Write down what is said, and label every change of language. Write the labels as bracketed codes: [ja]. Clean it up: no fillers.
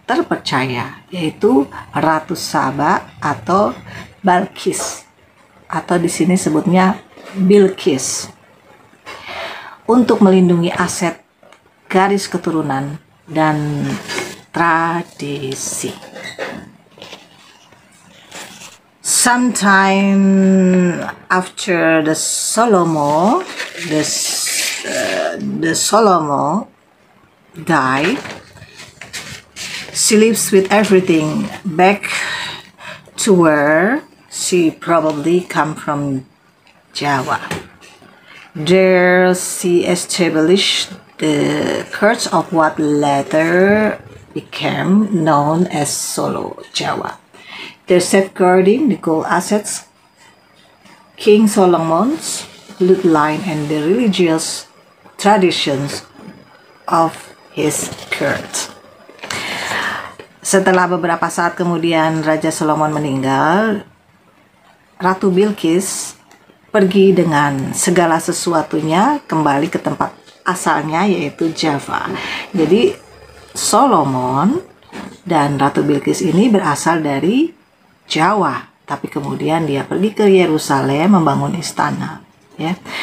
[id] terpercaya, yaitu Ratu Saba atau Balkis, atau di sini sebutnya Bilqis, untuk melindungi aset, garis keturunan, dan tradisi. [en] Sometime after the Solomon died, she lives with everything back to where she probably come from, Java. There she established the court of what later became known as Solo, Java. They're safeguarding the gold assets, King Solomon's bloodline, and the religious traditions of his court. [id] Setelah beberapa saat kemudian Raja Solomon meninggal, Ratu Bilqis pergi dengan segala sesuatunya kembali ke tempat asalnya, yaitu Java. Jadi Solomon dan Ratu Bilqis ini berasal dari Jawa, tapi kemudian dia pergi ke Yerusalem membangun istana, ya.